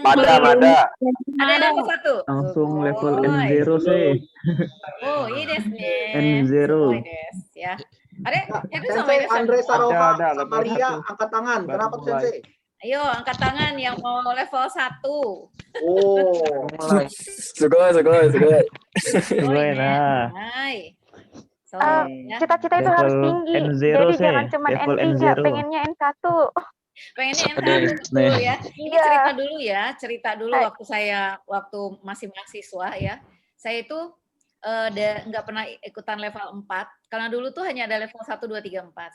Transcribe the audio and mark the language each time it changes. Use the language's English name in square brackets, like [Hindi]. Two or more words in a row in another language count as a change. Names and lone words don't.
[Indonesian] Ada. Ada level 1? Langsung level N0 sih. Oh, ini [Japanese] ですね. [Indonesian] N0. Ya. Ada Sensei Andre Saroha Ada, sama Ria angkat tangan. Kenapa tuh, Sensei? Ayo, angkat tangan yang mau level 1. Oh. Sugoi. Sugoi nah. Hai. Cita-cita itu harus tinggi. N0 Jadi sih. jangan cuma Level N3, N0. pengennya N1. Pengennya N1 betul ya. Ini cerita dulu waktu masih mahasiswa ya. Saya itu nggak pernah ikutan level 4 karena dulu tuh hanya ada level 1, 2, 3, 4.